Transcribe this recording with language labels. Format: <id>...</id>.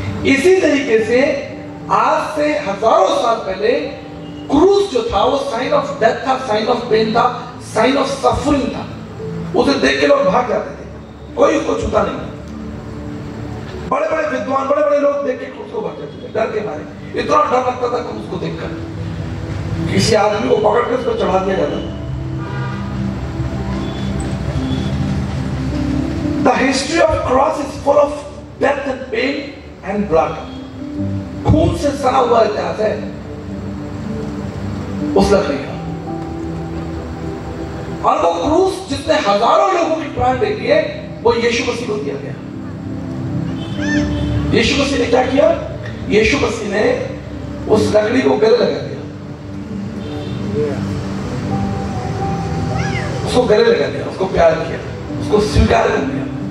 <hi>इसी तरीके से आज से हजारों साल पहले क्रूस जो था वो</hi> <en>sign of death</en> <hi>था,</hi> <en>sign of pain</en> <hi>था,</hi> <en>sign of suffering</en> <hi>था। उसे देख के लोग भाग जाते थे, कोई उसको छूता नहीं। बड़े बड़े विद्वान, बड़े बड़े लोग देख के क्रूस को भाग जाते थे, डर के मारे। इतना डर लगता था क्रूस को देखकर, किसी आदमी को पकड़ के उस पर चढ़ा दिया जाता।</hi> <en>The history of cross is full of death and pain and blood.</en> <hi>खून से सना हुआ इतिहास है उस लकड़ी का। और वो क्रूस जिसने हजारों लोगों की प्राण दे दिए, वो यीशु मसीह को दिया गया। यीशु मसीह ने क्या किया? यीशु मसीह ने उस लकड़ी को गले लगा दिया, उसको गले लगा दिया, उसको प्यार किया, उसको स्वीकार कर दिया।</hi>